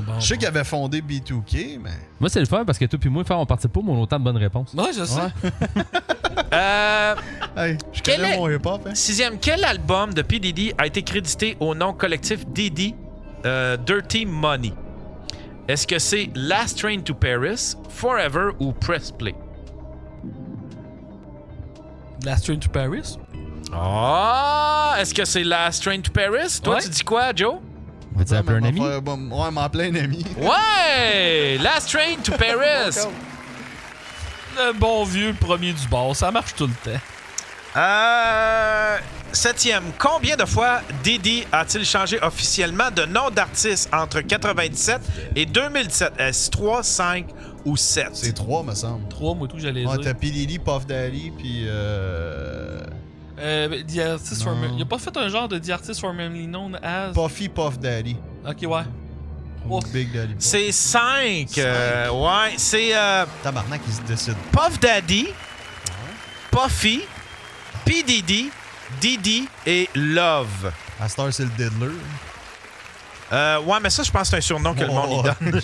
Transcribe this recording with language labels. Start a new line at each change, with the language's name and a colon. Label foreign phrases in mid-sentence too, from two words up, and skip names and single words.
French: Je sais qu'il avait fondé B2K, mais... Moi, c'est le fun parce que toi puis moi, on participe pas, mais on a autant de bonnes réponses. Ouais, je sais. Hey, je connais mon hip-hop. Hein? 6e, quel album de P. Diddy a été crédité au nom collectif Diddy Dirty Money? Est-ce que c'est Last Train to Paris, Forever ou Press Play? Last Train to Paris? Ah! Est-ce que c'est Last Train to Paris? Toi, Ouais. tu dis quoi, Joe? Veux-tu appeler un ami? Ouais, m'appeler un ami. Ouais! Last Train to Paris! Le bon vieux, le premier du bord, ça marche tout le temps. 7e. Combien de fois Diddy a-t-il changé officiellement de nom d'artiste entre 97 et 2017? Est-ce 3, 5 ou 7? C'est 3, me semble. 3, moi, tout, j'allais Ouais, dire. t'as P. Diddy, Puff Daddy, puis The Artist il a pas fait un genre de The Artist
English: formerly known as...
French: Puffy Puff Daddy. Ok, ouais. Oh. Big Daddy. Puff. C'est 5. Ouais, c'est Tabarnak, il se décide. Puff Daddy, Puffy, P. Diddy, Diddy et Love. À Star, c'est le Diddler. Ouais, mais ça, je pense que c'est un surnom que le monde y donne.